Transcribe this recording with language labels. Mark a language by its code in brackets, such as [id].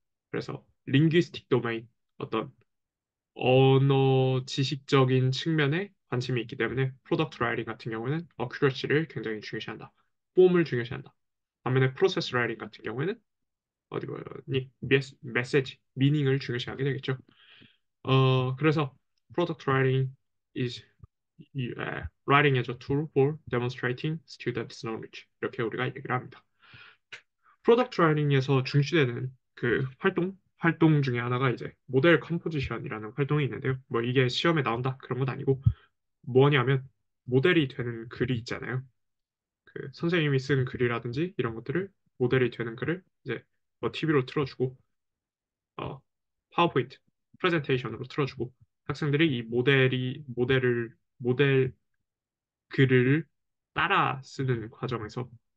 [ko] 그래서 링귀스틱 도메인, 어떤 언어 지식적인 측면에 관심이 있기 때문에 프로덕트 라이팅 같은 경우는 어큐러시를 굉장히 중요시한다. 폼을 중요시한다. 반면에 프로세스 라이팅 같은 경우에는 어디 보니 메시지, 미닝을 중요시하게 되겠죠. 그래서 [en] product writing is writing as a tool for demonstrating students' knowledge. [ko] 이렇게 우리가 얘기를 합니다. product writing에서 중시되는 그 활동 중에 하나가 이제 모델 컴포지션이라는 활동이 있는데요. 뭐 이게 시험에 나온다 그런 건 아니고 뭐냐면 모델이 되는 글이 있잖아요. 그 선생님이 쓴 글이라든지 이런 것들을 모델이 되는 글을 이제 뭐 TV로 틀어주고 어, 파워포인트 프레젠테이션으로 틀어주고 학생들이 이 모델 글을 따라 쓰는 과정에서